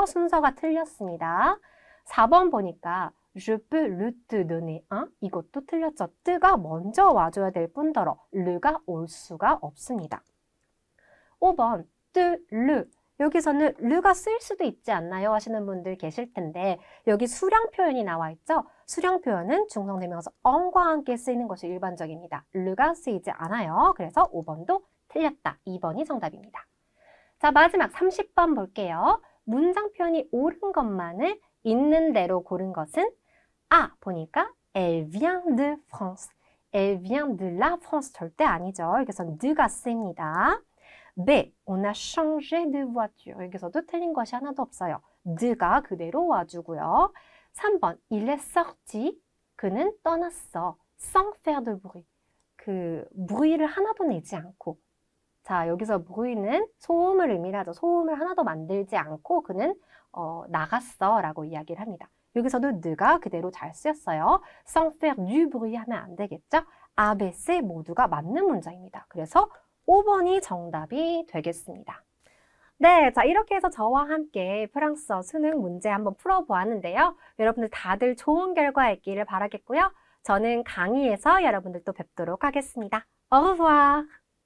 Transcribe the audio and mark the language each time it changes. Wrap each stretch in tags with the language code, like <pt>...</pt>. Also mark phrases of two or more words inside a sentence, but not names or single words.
<ko>순서가 틀렸습니다. 4번 보니까</ko> <fr>Je peux le te donner un.</fr> <ko>이것도 틀렸죠. 뜨가 먼저 와줘야 될 뿐더러 르가 올 수가 없습니다. 5번 뜨, 르. 여기서는 르가 쓰일 수도 있지 않나요? 하시는 분들 계실 텐데 여기 수량 표현이 나와 있죠? 수량 표현은 중성대명사 on과 함께 쓰이는 것이 일반적입니다. 르가 쓰이지 않아요. 그래서 5번도 틀렸다. 2번이 정답입니다. 자, 마지막 30번 볼게요. 문장 표현이 옳은 것만을 있는 대로 고른 것은 A 보니까</ko> <fr>Elle vient de France. Elle vient de la France</fr> <ko>절대 아니죠. 여기서는 de가 쓰입니다.</ko> <fr>B, on a changé de voiture.</fr> <ko>여기서도 틀린 것이 하나도 없어요. de가 그대로 와주고요. 3번,</ko> <fr>il est sorti.</fr> <ko>그는 떠났어.</ko> <fr>sans faire de bruit.</fr> <ko>bruit를 하나도 내지 않고. 자, 여기서 bruit는 소음을 의미하죠. 소음을 하나도 만들지 않고 그는 나갔어 라고 이야기를 합니다. 여기서도 ne가 그대로 잘 쓰였어요.</ko> <fr>sans faire du bruit</fr> <ko>하면 안 되겠죠? A, B, C 모두가 맞는 문장입니다. 그래서 5번이 정답이 되겠습니다. 네, 자 이렇게 해서 저와 함께 프랑스어 수능 문제 한번 풀어보았는데요. 여러분들 다들 좋은 결과 있기를 바라겠고요. 저는 강의에서 여러분들 또 뵙도록 하겠습니다.</ko> <fr>Au revoir!</fr>